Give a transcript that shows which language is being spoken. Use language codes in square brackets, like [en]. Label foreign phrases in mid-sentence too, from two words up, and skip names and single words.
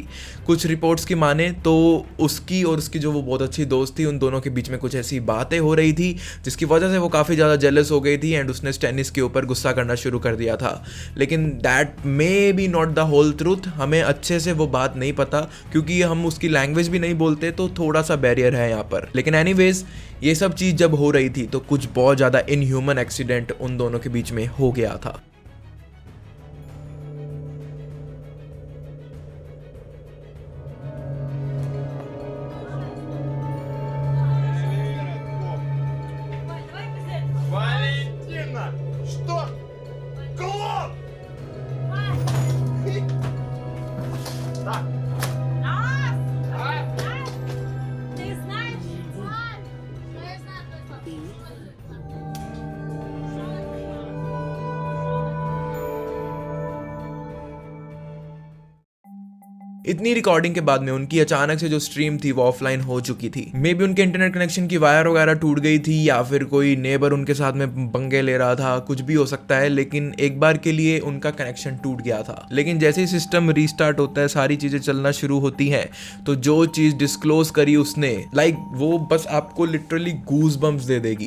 [hi] कुछ रिपोर्ट्स की माने तो उसकी और उसकी जो वो बहुत अच्छी दोस्त थी, उन दोनों के बीच में कुछ ऐसी बातें हो रही थी जिसकी वजह से वो काफ़ी ज़्यादा जेलस हो गई थी एंड उसने स्टेनिस के ऊपर गुस्सा करना शुरू कर दिया था। लेकिन [en] that may be not the whole truth, [hi] हमें अच्छे से वो बात नहीं पता क्योंकि हम उसकी लैंग्वेज भी नहीं बोलते, तो थोड़ा सा बैरियर है यहाँ पर। लेकिन एनीवेज ये सब चीज़ जब हो रही थी तो कुछ बहुत ज़्यादा [en] inhuman accident [hi] उन दोनों के बीच में हो गया था। [ru] Валентина! Что? Клоп! Так. Ты знаешь, я знаю, [hi] इतनी रिकॉर्डिंग के बाद में उनकी अचानक से जो स्ट्रीम थी वो ऑफलाइन हो चुकी थी। [en] may be [hi] उनके [en] internet connection [hi] की वायर वगैरह टूट गई थी या फिर कोई नेबर उनके साथ में पंगे ले रहा था, कुछ भी हो सकता है, लेकिन एक बार के लिए उनका कनेक्शन टूट गया था। लेकिन जैसे ही [en] system restart [hi] होता है, सारी चीजें चलना शुरू होती हैं, तो जो चीज डिस्क्लोज करी उसने, लाइक वो बस आपको लिटरली [en] goose bumps [hi] दे देगी।